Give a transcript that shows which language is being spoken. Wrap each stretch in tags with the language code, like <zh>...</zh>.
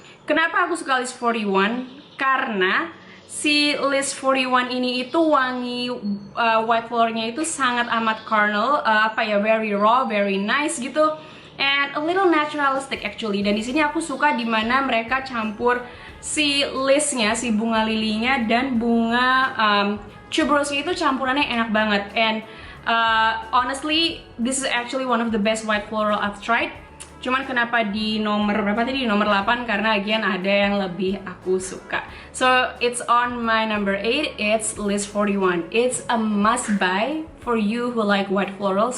<id>Kenapa aku suka Lys 41? Karena si Lys 41 ini itu wangi white flower-nya itu sangat amat carnal, apa ya,</id> <en>very raw, very nice</en> <id>gitu,</id> <en>and a little naturalistic actually.</en> <id>Dan di sini aku suka dimana mereka campur si lysnya, si bunga lilinya dan bunga tuberose itu campurannya enak banget.</id> <en>And honestly, this is actually one of the best white floral I've tried.</en> <id>Cuman kenapa di nomor berapa tadi? Di nomor 8 karena again ada yang lebih aku suka.</id> <en>So it's on my number 8. It's Lys 41. It's a must buy for you who like white florals.</en>